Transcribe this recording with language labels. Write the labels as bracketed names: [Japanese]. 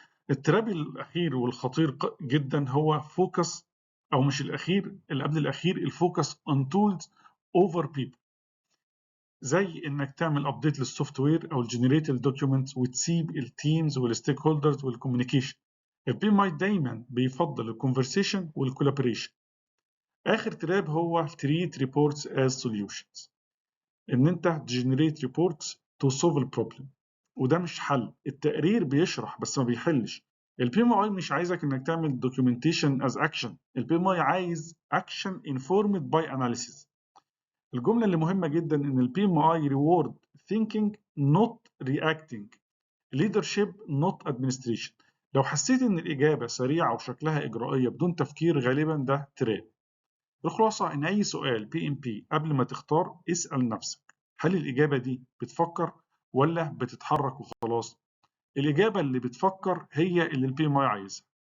[Arabic] التراب الاخير والخطير جدا هو فوكس، او مش الاخير، اللي قبل الاخير، الفوكس اون تولز اوفر بيبل، زي انك تعمل ابديت للسوفت وير او الجنريت الدوكيومنتس وتسيب التيمز والستيك هولدرز والكوميونيكيشن. الPMI دايما بيفضل الكونفرسيشن والكولابوريشن. اخر تراب هو [English] treat reports as solutions، [Arabic] ان انت [English] generate reports to solve the problem، [Arabic] وده مش حل. التقرير بيشرح بس ما بيحلش. الPMI مش عايزك انك تعمل [English] documentation as action، [Arabic] الPMI عايز [English] action informed by analysis. [Arabic] الجملة اللي مهمة جدا ان [English] الPMI reward thinking not reacting، leadership not administration. [Arabic] لو حسيت ان الاجابة سريعة وشكلها اجرائية بدون تفكير، غالبا ده تراب. الخلاصة إن أي سؤال PMP قبل ما تختار اسأل نفسك، هل الإجابة دي بتفكر ولا بتتحرك وخلاص؟ الإجابة اللي بتفكر هي اللي الPMI عايزها.